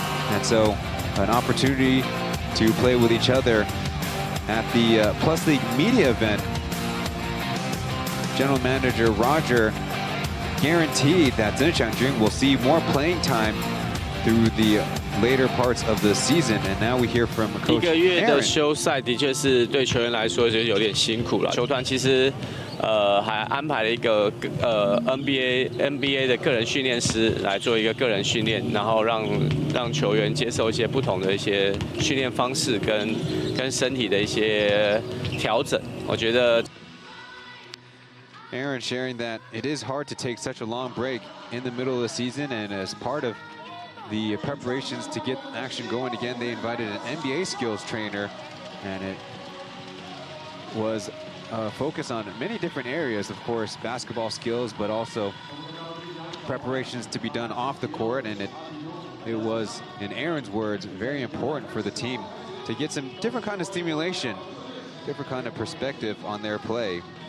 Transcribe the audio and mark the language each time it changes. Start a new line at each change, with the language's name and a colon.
English: And so, an opportunity to play with each other at the Plus League media event. General Manager Roger guaranteed that Zhen Xiangjun will see more playing time through the later parts of the season, and now we hear from Coach Aaron.
Chinese: 一个月的休赛的确是对球员来说就是有点辛苦了。球团其实还安排了一个NBA 的个人训练师来做一个个人训练，然后让球员接受一些不同的一些训练方式跟身体的一些调整。我觉得。
English: Aaron sharing that it is hard to take such a long break in the middle of the season, and as part of the preparations to get action going again, they invited an NBA skills trainer, and it was a focus on many different areas, of course, basketball skills, but also preparations to be done off the court, and it was, in Aaron's words, very important for the team to get some different kind of stimulation, different kind of perspective on their play.